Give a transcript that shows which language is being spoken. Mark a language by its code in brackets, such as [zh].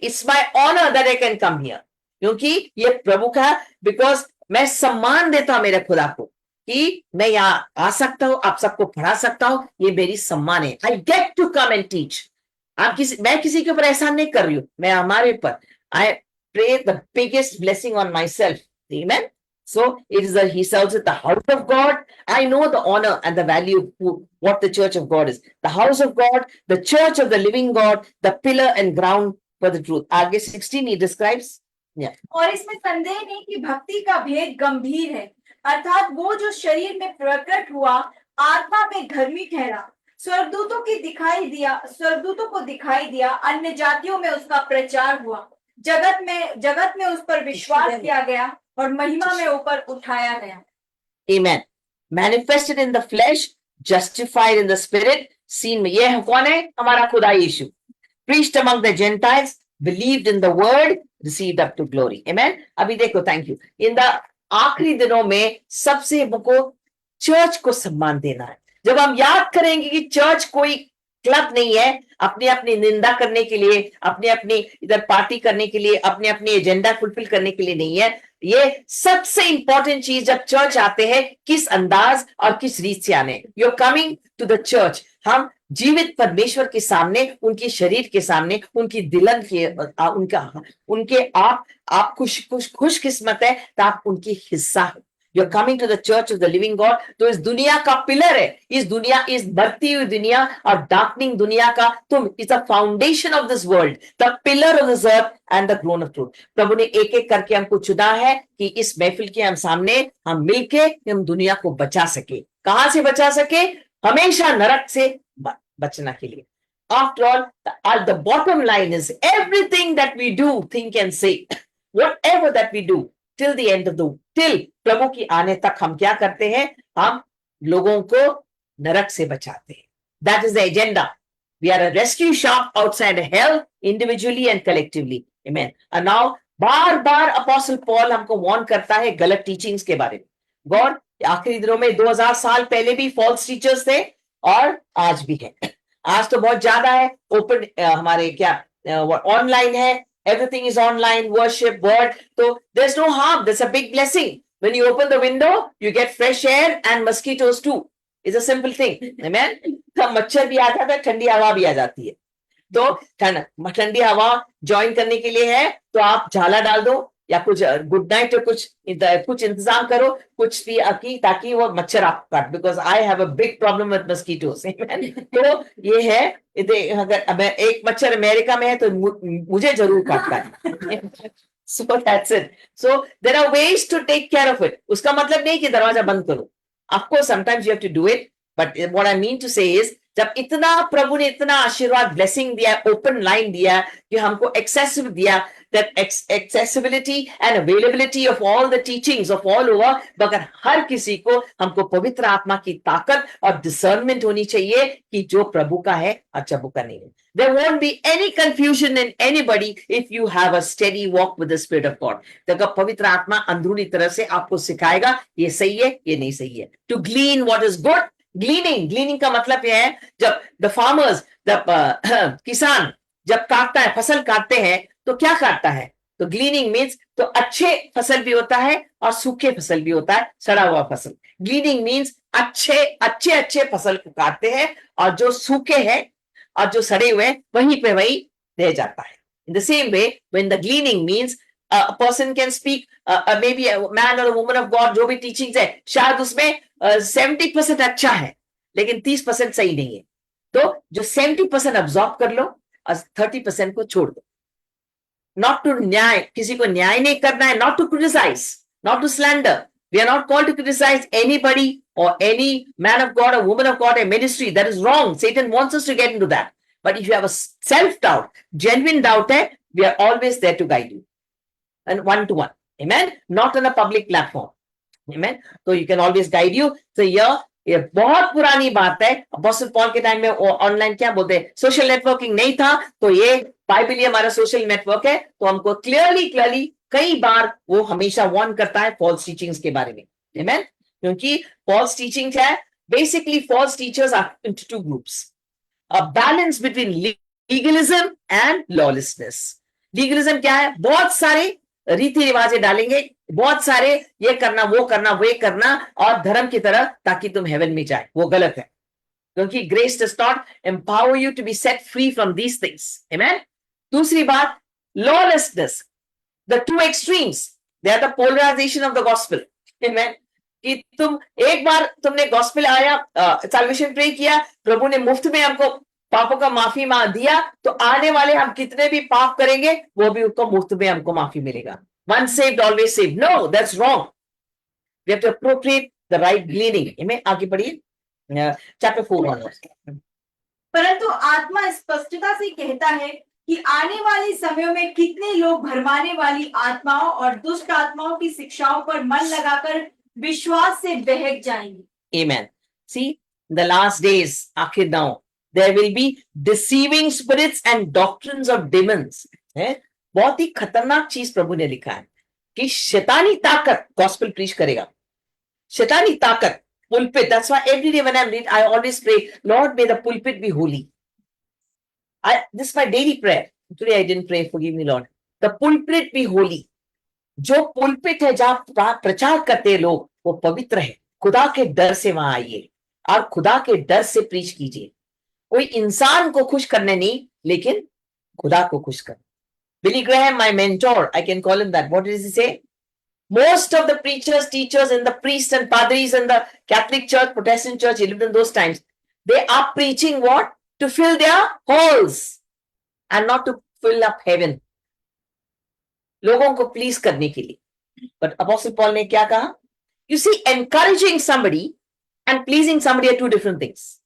[en] It's my honor that I can come here. [hi] क्योंकि ये प्रभु का, [en] because [hi] मैं सम्मान देता हूं मेरे खुदा को कि मैं यहाँ आ सकता हूँ, आप सबको पढ़ा सकता हूँ. ये मेरी सम्मान है. [en] I get to come and teach. [hi] मैं किसी के ऊपर एहसान नहीं कर रही हूँ, मैं हमारे पर. [en] I pray the biggest blessing on myself. Amen. So it is he serves at the house of God. I know the honor and the value of what the church of God is. The house of God, the church of the living God, the pillar and ground for the truth. [hi] आगे [en] 16 he describes. Yeah. [hi] और इसमें संदेह नहीं कि भक्ति का भेद गंभीर है, अर्थात वो जो शरीर में प्रकट हुआ आत्मा में धर्मी ठहरा, स्वर्गदूतों को दिखाई दिया, अन्य जातियों में उसका प्रचार हुआ, जगत में उस पर विश्वास किया गया और महिमा में ऊपर उठाया गया. [en] Amen. Manifested in the flesh, justified in the spirit, seen में. [hi] ये कौन है? हमारा खुदा यीशु. [en] Preached among the Gentiles, believed in the word, received up to glory. Amen. [hi] अभी देखो, [en] thank you. In the [hi] आखिरी दिनों में सबसे हमको चर्च को सम्मान देना है. जब हम याद करेंगे कि चर्च कोई क्लब नहीं है अपनी अपनी निंदा करने के लिए, अपने अपनी इधर पार्टी करने के लिए, अपने अपने एजेंडा फुलफिल करने के लिए नहीं है. ये सबसे इंपॉर्टेंट चीज जब चर्च आते हैं, किस अंदाज और किस रीत से आने. [en] You are coming to the church. [hi] हम जीवित परमेश्वर के सामने, उनके शरीर के सामने, उनकी दिलन के उनके आप खुशकिस्मत है तो आप उनकी हिस्सा हो. [en] you're coming to the church of the living God, [hi] तो इस दुनिया का पिलर है, इस दुनिया, इस बढ़ती हुई दुनिया और डार्कनिंग दुनिया का तुम, [en] It's the foundation of this world, the pillar of this earth and the throne of truth. [hi] प्रभु ने एक एक करके हमको चुना है कि इस महफिल के हम सामने हम मिलके हम दुनिया को बचा सके। कहां से बचा सके? हमेशा नरक से बचना के लिए। [en] After all, the bottom line is everything that we do, think and say, whatever that we do till the end of till [hi] प्रभु की आने तक [en] हम क्या करते हैं? [hi] हम लोगों को नरक से बचाते हैं। [en] That is the agenda. We are a rescue shop outside hell, individually and collectively. Amen. [hi] And now bar bar apostle Paul हमको वार्न करता है गलत टीचिंग्स के बारे में। गॉड आखिरी दिनों में 2000 साल पहले भी फॉल्स टीचर्स थे और आज भी है। आज तो बहुत ज्यादा है। ओपन हमारे क्या ऑनलाइन है, [en] everything is online, worship, word, so there's no harm, there's a big blessing. When you open the window, you get fresh air and mosquitoes too. It's a simple thing. Amen. [hi] तो मच्छर भी आ जाता है, ठंडी हवा भी आ जाती है। तो ठंडी हवा ज्वाइन करने के लिए है तो आप झाला डाल दो या कुछ गुड नाइट कुछ इंतजाम करो कुछ भी ताकि वो मच्छर आप काट, [en] Because I have a big problem with mosquitoes. [hi] तो ये है, अगर एक मच्छर अमेरिका में है तो मुझे जरूर काटता है। [en] So that's it. So there are ways to take care of it. [hi] उसका मतलब नहीं कि दरवाजा बंद करो। [en] Of course, sometimes you have to do it, but what I mean to say is, [hi] जब इतना प्रभु ने इतना आशीर्वाद ब्लेसिंग दिया, ओपन लाइन दिया कि हमको एक्सेसिव दिया, [en] that accessibility and availability of all the teachings of all over, [hi] मगर हर किसी को हमको पवित्र आत्मा की ताकत और discernment होनी चाहिए कि जो प्रभु का है और प्रभु का नहीं है। [en] There won't be any confusion in anybody if you have a steady walk with the Spirit of God. [hi] तो पवित्र आत्मा अंदरूनी तरह से आपको सिखाएगा ये सही है, ये नहीं सही है। [en] To glean what is good, [hi] gleaning का मतलब यह है जब [en] the farmers, [hi] किसान जब काटता है, फसल काटते हैं तो क्या काटता है? तो ग्लीनिंग मीन्स तो अच्छे फसल भी होता है और सूखे फसल भी होता है, सड़ा हुआ फसल। ग्लीनिंग मीन्स अच्छे फसल को काटते हैं और जो सूखे हैं और जो सड़े हुए वहीं पे वही रह जाता है। [en] In the same way, when the gleaning means a person can speak, maybe a man or a woman of God, [hi] जो भी teachings है, शायद उसमें 70% अच्छा है, लेकिन 30% सही नहीं है। तो जो 70% absorb कर लो और 30% को छोड़ दो। [en] Not to [hi] न्याय, किसी को न्याय नहीं करना है, [en] not to criticize, not to slander. We are not called to criticize anybody or any man of God or woman of God or ministry. That is wrong. Satan wants us to get into that. But if you have a self-doubt, genuine doubt, we are always there to guide you. And one-to-one. Amen? Not on a public platform. Amen? So you can always guide you. [hi] So ये बहुत पुरानी बात है। Apostle Paul के time में online क्या बोलते हैं, सोशल नेटवर्किंग नहीं था, तो ये बाइबल ही हमारा सोशल नेटवर्क है। तो हमको क्लियरली कई बार वो हमेशा वार्न करता है फॉल्स टीचिंग्स के बारे में। आमेन? [en] क्योंकि false teachings है, basically false teachers are into two groups, a balance between legalism and lawlessness. [hi] Legalism क्या है? बहुत सारे रीति रिवाजें डालेंगे, बहुत सारे ये करना वो करना वे करना और धर्म की तरह ताकि तुम हेवन में जाए, वो गलत है। [en] क्योंकि grace does not empower you to be set free from these things. Amen? [hi] दूसरी बात, [en] Lawlessness, the two extremes, they are the polarization of the gospel. Amen? [hi] कि तुम एक बार तुमने गॉस्पेल आया, सैल्वेशन प्रे किया, प्रभु ने मुफ्त में हमको पापों का माफी दिया, तो आने वाले हम कितने भी पाप करेंगे वो भी उसको मुफ्त में हमको माफी मिलेगा। [en] Once saved, always saved. No, that's wrong. We have to appropriate the right gleaning. Amen? [hi] आगे बढ़िए, chapter 4 परंतु आत्मा स्पष्टता से कहता है कि आने वाले समयों में कितने लोग भरमाने वाली आत्माओं और दुष्ट आत्माओं की शिक्षाओं पर मन लगाकर विश्वास से बहक जाएंगे। [en] Amen. See, the last days, [hi] आखिर [en] now, there will be deceiving spirits and doctrines of demons. [hi] बहुत ही खतरनाक चीज प्रभु ने लिखा है कि शैतानी ताकत गॉस्पेल प्रीच करेगा। शैतानी ताकत, pulpit. [en] That's why every day when I read, I always pray, Lord, may the pulpit be holy. This is my daily prayer. Today I didn't pray, forgive me, Lord. The pulpit be holy. [hi] जो pulpit है जहां प्रचार करते हैं लोग, वो पवित्र है। खुदा के डर से वहां आइए और खुदा के डर से प्रीच कीजिए। कोई इंसान को खुश करने नहीं, लेकिन खुदा को खुश करने। [en] Billy Graham, my mentor, I can call him that. What does he say? Most of the preachers, teachers, and the priests and padris in the Catholic Church, Protestant Church, he lived in those times. They are preaching what? To fill their halls and not to fill up heaven. [hi] लोगों को please करने के लिए. But Apostle Paul ने क्या कहा? [en] You see, encouraging somebody and pleasing somebody are two different things.